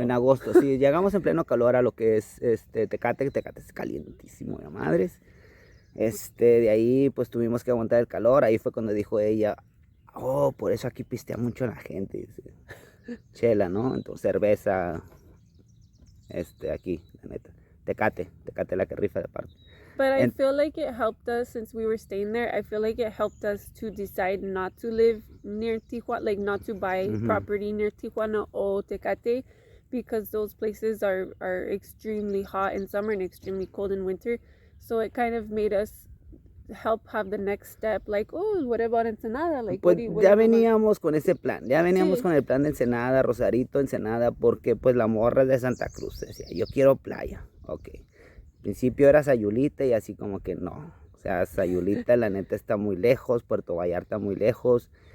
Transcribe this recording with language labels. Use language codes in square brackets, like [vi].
[es] En agosto, sí, llegamos en pleno calor a lo que es Tecate es calientísimo de madres. De ahí pues tuvimos que aguantar el calor, ahí fue cuando dijo ella, oh, por eso aquí pistea mucho la gente, dice. Chela, ¿no? Entonces cerveza, aquí, la neta. Tecate la que rifa de parte. [en] But I feel like it helped us since we were staying there. I feel like it helped us to decide not to live near Tijuana, like not to buy property near Tijuana or Tecate, because those places are extremely hot in summer and extremely cold in winter. So it kind of made us help have the next step, like, oh, what about Ensenada? Like, [es] pues [en] what [es] ya [en] do you [es] veníamos con ese plan, ya veníamos Sí. con el plan de Ensenada, Rosarito, Ensenada, porque pues la morra es de Santa Cruz, decía, yo quiero playa, ok. Al principio era Sayulita y así como que no, o sea, Sayulita la neta está muy lejos, Puerto Vallarta muy lejos,